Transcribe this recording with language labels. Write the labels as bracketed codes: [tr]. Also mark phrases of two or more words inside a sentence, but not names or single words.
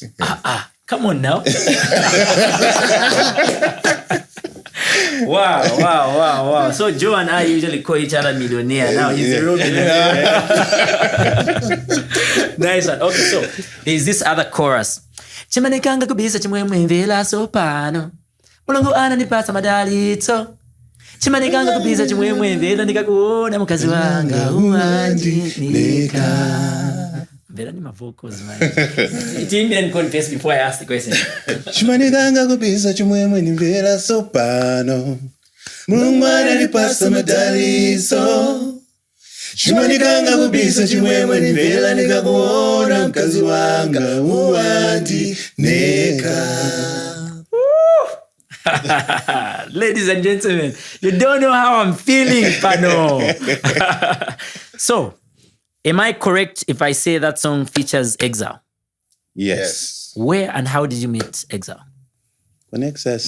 [en] Come on now. Wow. So Joe and I usually call each other millionaire. Now he's a real millionaire. Nice one. Okay, so there's this other chorus. [ny] Chimanekanga kubisa chimwemwe mvela sopano. Mulungu ananipasa madalito. Chimanekanga kubisa chimwemwe mvela nikakuona mukazi wanga uandika. Mvela ni [en] my vocals, man. It didn't even confess before I asked the question. [ny] Chimanekanga kubisa chimwemwe mvela sopano. Mulungu ananipasa madalito. Chimanekanga kubisa chimwemwe mvela nikakuona mukazi wanga uandika. [en] Ladies and gentlemen, you don't know how I'm feeling, Pano. So, am I correct if I say that song features Exile? Yes. Where and how did you meet Exile? Nexus